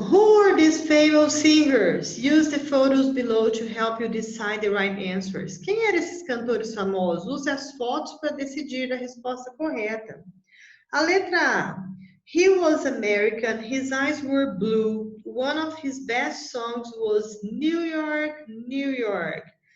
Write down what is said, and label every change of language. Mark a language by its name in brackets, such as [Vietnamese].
[English] Who are these famous singers? Use the photos below to help you decide the right answers. [Portuguese] Quem eram esses cantores famosos? Use as fotos para decidir a resposta correta. A letra A. [English] He was American, his eyes were blue. One of his best songs was New York, New York.